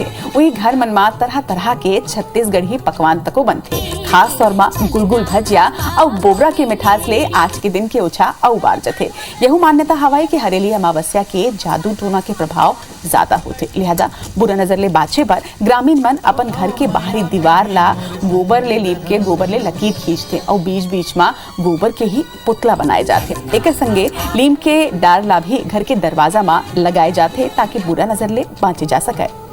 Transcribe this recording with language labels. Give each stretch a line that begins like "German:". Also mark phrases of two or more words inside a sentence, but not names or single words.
Chhattisgarhi: वही घर मन में तरह तरह के छत्तीसगढ़ी पकवान तको बनते, खास तौर में गुलगुल भजिया और बोबरा के मिठास ले आज के दिन के ओछा और बार जथे। यह मान्यता हवाई कि हरेली अमावस्या के जादू टोना के प्रभाव ज्यादा होते, लिहाजा बुरा नजर ले बाचे पर ग्रामीण मन अपन घर के बाहरी दीवार ला गोबर ले लीप के गोबर ले लकीर खींचते और बीच बीच में गोबर के ही पुतला बनाए जाते। एक संगे लीम के डार ला भी घर के दरवाजा में लगाए जाते ताकि बुरा नजर ले बाँचे जा सके।